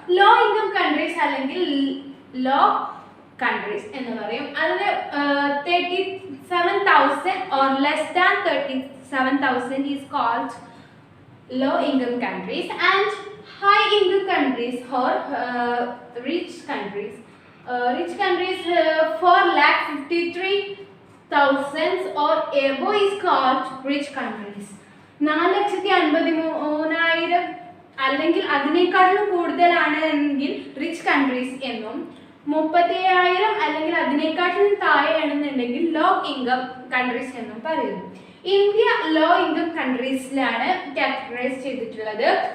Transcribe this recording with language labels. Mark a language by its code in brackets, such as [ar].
[ml] Low income countries അല്ലെങ്കിൽ law countries എന്ന് പറയും. [en] അതിന് 37,000 or less than 37,000 is called low income countries, and high income countries or rich countries. Rich countries 4,53,000 or above is called rich countries. [ml] 4,53,000 അല്ലെങ്കിൽ അതിനേക്കാളും കൂടുതലാണ് എങ്കിൽ rich countries എന്നും, 37,000 അല്ലെങ്കിൽ അതിനേക്കാളും താഴെയാണെന്നുണ്ടെങ്കിൽ ലോ ഇൻകം കൺട്രീസ് എന്നും പറയുന്നു. ഇന്ത്യ ലോ ഇൻകം കൺട്രീസിലാണ് കാറ്റഗറൈസ് ചെയ്തിട്ടുള്ളത്.